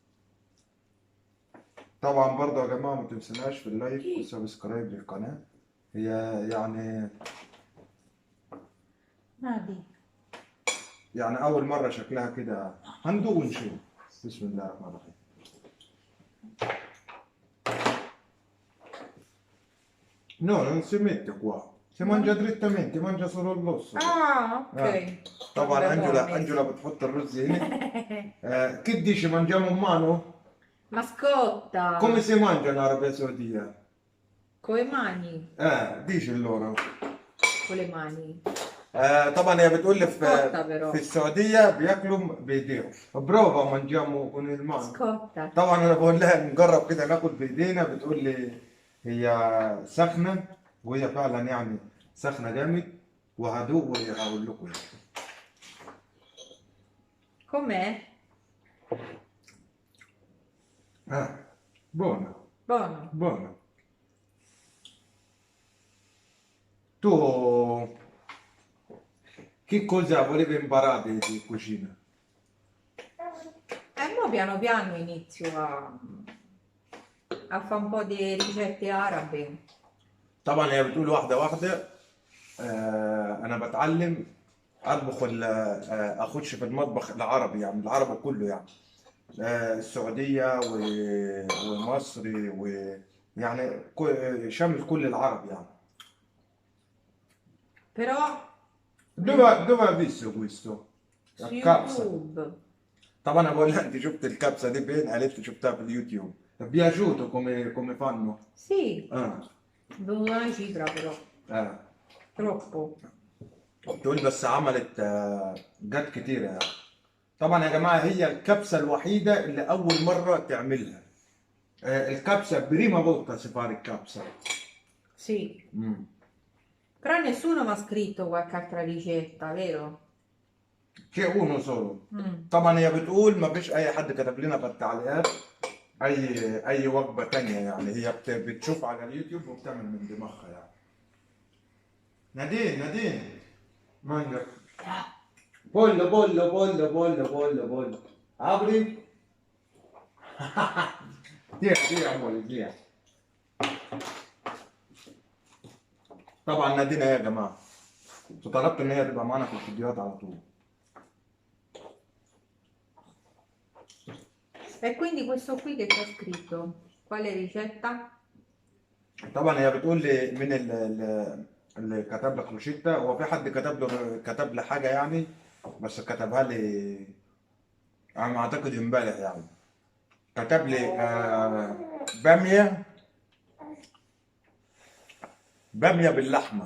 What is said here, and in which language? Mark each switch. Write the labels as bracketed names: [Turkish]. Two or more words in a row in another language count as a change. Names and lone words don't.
[Arabic] طبعا برضه يا جماعه ما تنسوناش في اللايك والسبسكرايب للقناه. هي يعني نادي. اول مره شكلها كده. هندوق ونشوف. بسم الله الرحمن الرحيم. [Italian] No, non si mette qua. Si mangia direttamente, mangia solo l'osso. Ok. [Arabic] طبعا [Italian] Vabbè, [Arabic] انجولا [Italian] buone. [Arabic] انجولا بتحط الرز هنا. [Italian] Che dici mangiamo in mano? Mascotta. Come si mangia in Arabia Saudita? Con le mani. dici loro. Con le mani. [Arabic] طبعا هي بتقول لي [Italian] Scotta però. [Arabic] في السعودية بياكلوا بايديهم. [Italian] بروفا mangiamo con il mano. Scotta. [Arabic] طبعا انا بقول لها نجرب كده ناكل بايدينا. بتقول لي هي سخنة وهي فعلا يعني سخنة جامد. وهدوق وهقول لكم يعني. [Italian] Com'è? buona, Buono. buona. Tu che cosa volevi imparare di cucina? E mo piano piano inizio a fare un po' di ricette arabe. [Arabic] طبعا هي بتقول واحدة واحدة. أنا بتعلم أطبخ أخش في المطبخ العربي يعني العربي كله يعني. السعودية ومصر ويعني شامل كل العرب يعني. [Italian] Però dove hai visto questo? su [Arabic] الكبسة. [Italian] YouTube. [Arabic] طبعا أنا بقول لها أنت شفت الكبسة دي فين؟ قالت لي شفتها في اليوتيوب. [Italian] piaciuto come fanno? Sì, [Arabic] آه. [Italian] venuto una cifra però. [Arabic] آه. [Italian] Troppo. [Arabic] تقول بس عملت جات كتيرة يعني. طبعا يا جماعة هي الكبسة الوحيدة اللي أول مرة تعملها. [Italian] الكبسة prima volta si fa الكبسة. Sì. Però nessuno mi ha scritto qualche altra ricetta, vero? C'è uno solo. Mm. [Arabic] طبعا هي بتقول ما فيش أي حد كتب لنا في التعليقات أي وجبة تانية يعني. هي بتشوف على اليوتيوب وبتعمل من دماغها يعني. [Italian] نادين مانجا. bollo. Apri. [Arabic] دي عمولي دي. طبعا نادين يا جماعة. طلبت ان هي تبقى معانا في الفيديوهات على طول. [Italian] E quindi questo qui che c'è scritto? Quale ricetta? [Arabic] طبعا هي بتقول لي من اللي كتب لك روشيتا. هو في حد كتب لي حاجة يعني. بس كتبها لي انا اعتقد امبارح يعني. كتب لي بامية باللحمة.